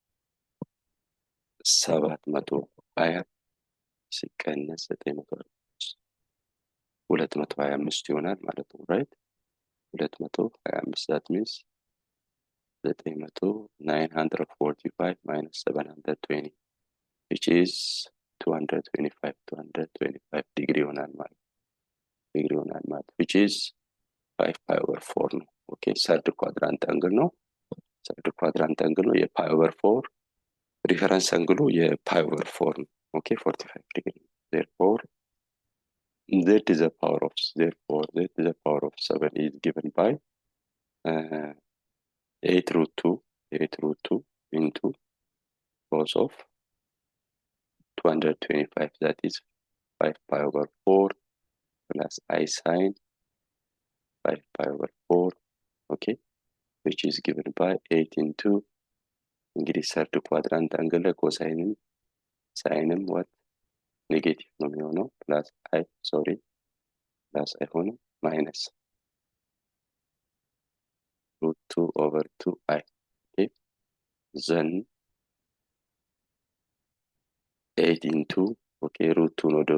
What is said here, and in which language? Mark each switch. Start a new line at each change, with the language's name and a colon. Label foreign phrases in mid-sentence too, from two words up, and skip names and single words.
English: 720
Amharic: ሲቀነስ 945 225 ይሆናል ማለት ነው።
English: ራይት 225 that means 945 minus 720 which is 225
Amharic: ዲግሪ ይሆናል ማለት
English: which is 5 pi over 4 ነው። okay third quadrant angle ነው። pi over 4 reference angle pi over 4 ነው። okay 45 degree therefore z is the power of 7 is given by 8 root 2 into cos of 225 that is 5 pi over 4 plus I sine 5 pi over 4 okay which is given by 8 into እንግዲህ third quadrant angle ሳይንም what ኔጌቲቭ
Amharic: ነው የሚሆነው
English: ፕላስ አይሆንም ማይነስ root 2 over 2i okay then 8 into okay root 2 ወደ